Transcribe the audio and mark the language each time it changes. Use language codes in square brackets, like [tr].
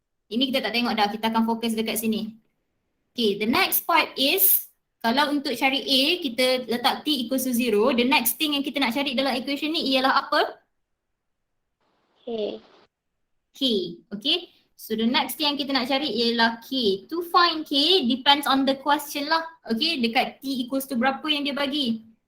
[ms] Ini kita tak tengok dah, kita akan fokus dekat sini. Okay, [en] the next part is, [ms] kalau untuk cari A, kita letak [en] T equals to 0, the next thing [ms] yang kita nak cari dalam equation ni ialah apa? K. K, okay. [en] So the next thing [ms] yang kita nak cari ialah K. [en] To find K depends on the question lah. [ms] Okay, dekat T equals to berapa yang dia bagi.